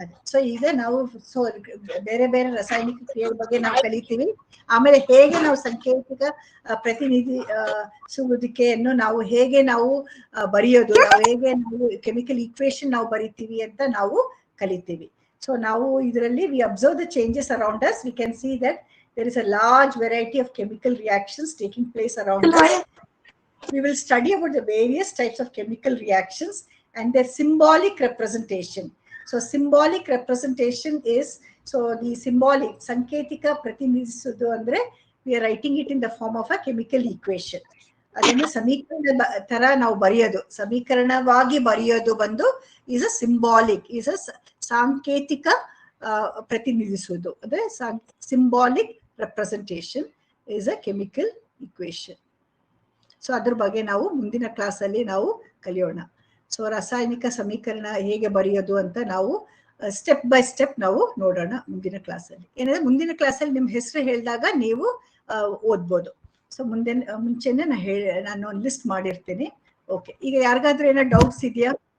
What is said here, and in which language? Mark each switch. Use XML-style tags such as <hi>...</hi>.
<kn>So ಈಗ ನಾವು ಬೇರೆ ಬೇರೆ ರಾಸಾಯನಿಕ ಕ್ರಿಯೆ ಬಗ್ಗೆ ನಾವು ಕಲಿತೀವಿ. ಆಮೇಲೆ ಹೇಗೆ ನಾವು ಸಾಂಕೇತಿಕ ಪ್ರತಿನಿಧಿಸುವುದಕ್ಕೆಯನ್ನು ನಾವು ಹೇಗೆ ನಾವು ಬರೆಯೋದು, ನಾವು ಹೇಗೆ ನಾವು ಕೆಮಿಕಲ್ ಈಕ್ವೇಶನ್ ನಾವು ಬರಿತೀವಿ ಅಂತ ನಾವು ಕಲಿತೀವಿ. ಸೊ ನಾವು ಇದರಲ್ಲಿ</kn> <en>we observe the changes around us. We can see that there is a large variety of chemical reactions taking place around us. We will study about the various types of chemical reactions and their symbolic representation. So symbolic representation is, so the symbolic,</en> <kn>sanketika pratinidhisudu andre,</kn> <en>we are writing it in the form of a chemical equation.</en> <kn>Adannu samikaranada tara ನಾವು ಬರೆಯೋದು, ಸಮೀಕರಣವಾಗಿ ಬರೆಯೋದು ಬಂದು</kn> <en>is a symbolic, is a</en> <kn>ಸಾಂಕೇತಿಕ ಪ್ರತಿನಿಧಿಸುವುದು, ಅಂದ್ರೆ</kn> <en>symbolic representation. is a chemical equation.</en> <kn>So ಅದ್ರ ಬಗ್ಗೆ ನಾವು ಮುಂದಿನ ಕ್ಲಾಸಲ್ಲಿ ನಾವು ಕಲಿಯೋಣ. ಸೊ ರಾಸಾಯನಿಕ ಸಮೀಕರಣ ಹೇಗೆ ಬರೆಯೋದು ಅಂತ ನಾವು ಸ್ಟೆಪ್ ಬೈ ಸ್ಟೆಪ್ ನಾವು ನೋಡೋಣ ಮುಂದಿನ ಕ್ಲಾಸಲ್ಲಿ. ಏನಂದ್ರೆ ಮುಂದಿನ ಕ್ಲಾಸಲ್ಲಿ ನಿಮ್ ಹೆಸರು ಹೇಳಿದಾಗ ನೀವು ಓದ್ಬೋದು. ಸೊ ಮುಂಚೆನೆ ನಾನು ಒಂದು ಲಿಸ್ಟ್ ಮಾಡಿರ್ತೀನಿ. ಓಕೆ, ಈಗ ಯಾರಿಗಾದ್ರೂ ಏನೋ ಡೌಟ್ಸ್ ಇದೆಯಾ?</kn>